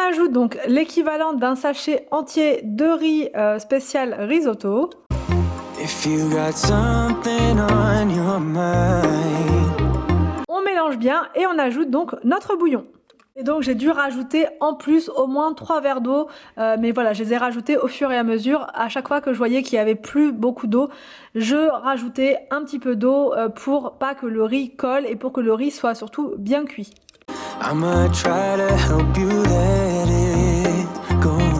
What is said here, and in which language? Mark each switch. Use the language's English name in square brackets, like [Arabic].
[French] Donc l'équivalent d'un sachet entier de riz spécial risotto. [English] If you got something on your mind. [French] On mélange bien et on ajoute donc notre bouillon. Et donc j'ai dû rajouter en plus au moins 3 verres d'eau, mais voilà, je les ai rajoutés au fur et à mesure. À chaque fois que je voyais qu'il n'y avait plus beaucoup d'eau, je rajoutais un petit peu d'eau pour pas que le riz colle et pour que le riz soit surtout bien cuit. [English] I'ma try to help you let it go.